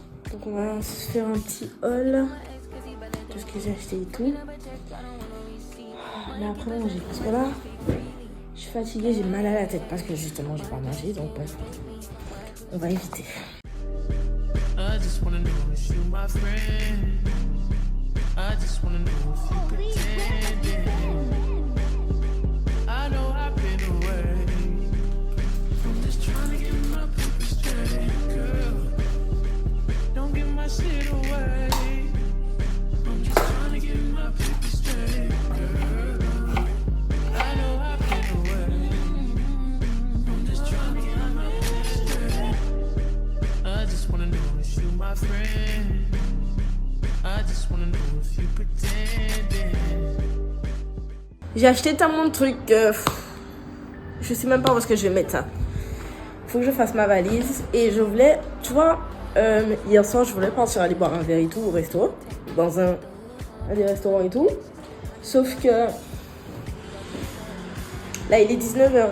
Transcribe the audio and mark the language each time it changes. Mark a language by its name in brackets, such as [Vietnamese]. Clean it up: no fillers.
[French] Donc, on va se faire un petit haul de ce que j'ai acheté et tout. Mais après, manger. Parce que là, je suis fatiguée, j'ai mal à la tête parce que justement, j'ai pas mangé. Donc, on va éviter. [English] I just wanna know if you my friend. I just wanna know if you pretending. I know I've been away. I'm just trying to get my paper straight, girl. Don't give my shit away. I'm just trying to get my paper straight, girl. I know I've been away. I'm just trying to get my paper straight. I just wanna know if you my friend. I just wanna know if you pretending. [French] J'ai acheté tellement de trucs. Je sais même pas où est-ce que je vais mettre ça. Faut que je fasse ma valise. Et je voulais, tu vois, hier soir, je voulais partir aller boire un verre et tout au resto. Dans un des restaurants et tout. Sauf que là, il est 19h.